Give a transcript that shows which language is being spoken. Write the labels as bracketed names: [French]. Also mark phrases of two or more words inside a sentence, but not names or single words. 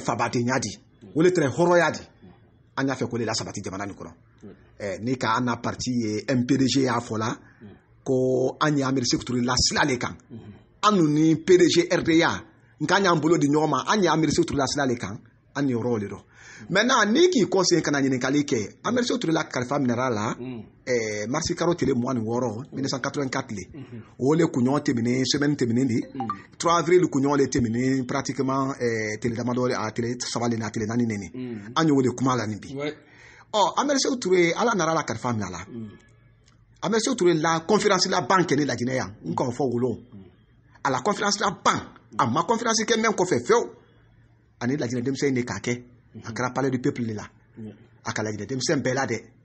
[Mandingo] fabadenya di o le tɛ hɔrɔnya di an y'a fɛ ko le la sabati jamana nin kɔnɔ ni ka an na parti ye MPDG y'a fɔ la ko an ye Ahmed Sékou Touré la sila le kan an ni PDG RDA nka y'an bolo di ɲɔgɔn ma an ye Ahmed Sékou Touré la sila le kan an ni yɔrɔ le dɔn maintenant ni k'i kɔsen kana ɲininkali kɛ Ahmed Sékou Touré la kalifa minɛra la marisi karo tile 26 1984 le o le kuɲɔgɔn tɛmɛnen semaine tɛmɛnen de 3 avril kuɲɔgɔn le tɛmɛnen pratiquement tele damadɔ a tele 3 le na tele 4 nene an y'o de kuma la nin bi Ahmed Sékou Touré ala nara la kalifa minɛ la Ahmed Sékou Touré la conférence la ban kɛ ni lajinɛ yan n k'o fɔ wolon a la conférence la ban a ma conférence kɛ mɛn kɔfɛ fewu ani lajinɛ denmisɛn de k'a kɛ a kɛra [French] palais du peuple [Mandingo] la a ka lajinɛ denmisɛn bɛɛ la dɛ